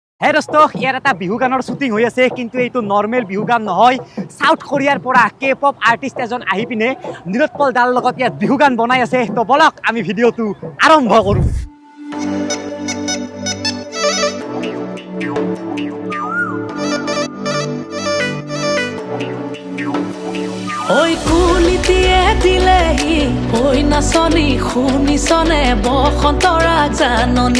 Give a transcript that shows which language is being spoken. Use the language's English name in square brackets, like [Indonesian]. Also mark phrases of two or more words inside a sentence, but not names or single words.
[Assamese] হে দোস্ত ইয়াৰ এটা বিহু গানৰ শুটিং হৈ আছে কিন্তু এইটো নৰ্মেল বিহু গান নহয় সাউথ কোৰিয়াৰ পৰা [English] K-pop artist [Assamese] এজন আহি পিনে নিলোৎপল দাৰ লগত ইয়াত বিহু গান বনাই আছে তো বলক আমি ভিডিঅ'টো আৰম্ভ কৰো [Karbi] Oi kulitie dilehi oi nasoni khunisone bokhantora janoni